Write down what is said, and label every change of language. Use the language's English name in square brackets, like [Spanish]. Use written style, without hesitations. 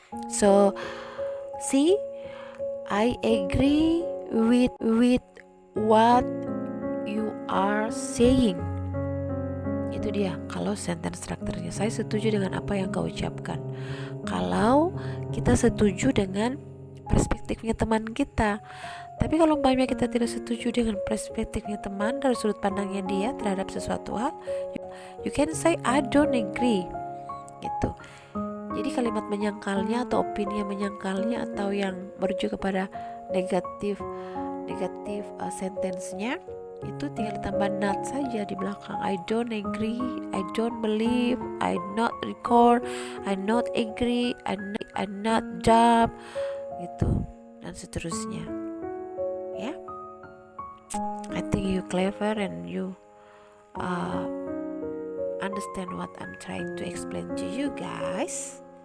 [English] So, see, I agree with what you are saying. [Indonesian] Itu dia. Kalau [English] sentence structure- [Indonesian] nya, saya setuju dengan apa yang kau ucapkan. Kalau kita setuju dengan perspektifnya teman kita. Tapi kalau umpamanya kita tidak setuju dengan perspektifnya teman dari sudut pandangnya dia terhadap sesuatu hal, [English] you can say I don't agree [Indonesian] gitu. Jadi kalimat menyangkalnya atau opini yang menyangkalnya atau yang merujuk kepada negatif sentence-nya itu tinggal ditambah not saja di belakang. [English] I don't agree, I don't believe, I not record, I not agree, I not doubt [Indonesian] gitu dan seterusnya. [English] Ya, I think you clever and you understand what I'm trying to explain to you guys.